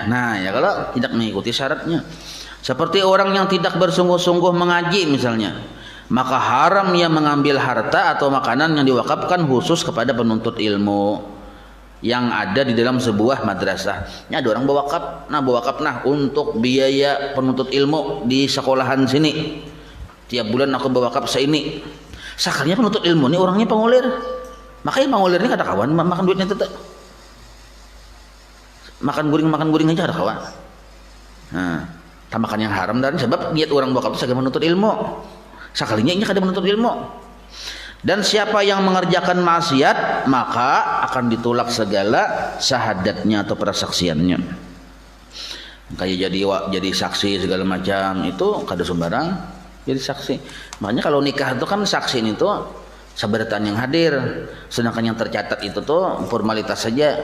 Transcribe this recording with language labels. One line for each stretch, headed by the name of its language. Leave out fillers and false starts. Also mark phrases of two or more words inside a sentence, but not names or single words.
Indonesian: Nah ya kalau tidak mengikuti syaratnya, seperti orang yang tidak bersungguh-sungguh mengaji misalnya, maka haram ia mengambil harta atau makanan yang diwakafkan khusus kepada penuntut ilmu yang ada di dalam sebuah madrasah. Ini ada orang berwakaf, nah untuk biaya penuntut ilmu di sekolahan sini, tiap bulan aku berwakaf seini.
Banjar: Sakarnya
Indonesian: penuntut ilmu ini
Banjar: orangnya pengulir, makanya pengulir ini kada kawan makan duitnya tetap, makan guring aja kada kawan.
Indonesian: Nah Tambahkan yang haram dan sebab niat orang wakaf itu saged menuntut ilmu.
Banjar: Sakalinya nya kada
Indonesian: menuntut ilmu. Dan siapa yang mengerjakan maksiat maka akan ditolak segala syahadatnya atau persaksiannya. Kayak jadi saksi segala macam itu kada sembarang jadi saksi. Makanya kalau nikah itu kan saksi itu sabaratan yang hadir, sedangkan yang tercatat itu tuh formalitas saja.